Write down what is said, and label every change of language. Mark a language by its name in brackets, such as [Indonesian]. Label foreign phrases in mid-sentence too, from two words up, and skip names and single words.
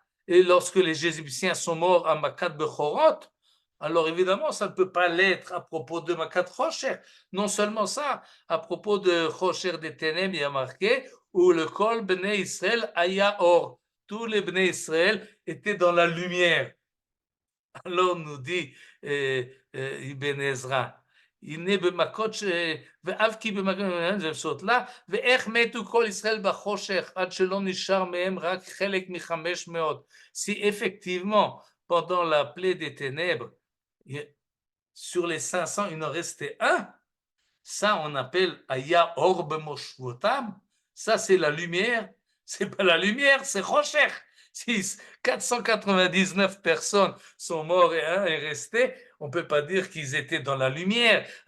[French] Et lorsque les Égyptiens sont morts à [Hebrew] מכת בכורות, [French] alors évidemment, ça ne peut pas l'être à propos de Makat Rocher. Non seulement ça, à propos de Rocher des ténèbres, il y a marqué où le [Hebrew] כל בני ישראל היה אור. [French] Tous les [Hebrew] בני ישראל [French] étaient dans la lumière. Alors nous dit [Hebrew] Ibn Ezra, הנה במכות ואף כי במכות לה, ואיך מתו כל ישראל בחושך עד שלא נשאר מהם רק חלק מ-500. [French] Si effectivement, pendant la plaie des ténèbres, sur les 500, il en restait un, ça on appelle [Hebrew] היה אור במושבותם, [French] ça c'est la lumière, c'est pas la lumière, c'est Rocher. Si 499 personnes sont mortes et un est resté, on ne peut pas dire qu'ils étaient dans la lumière.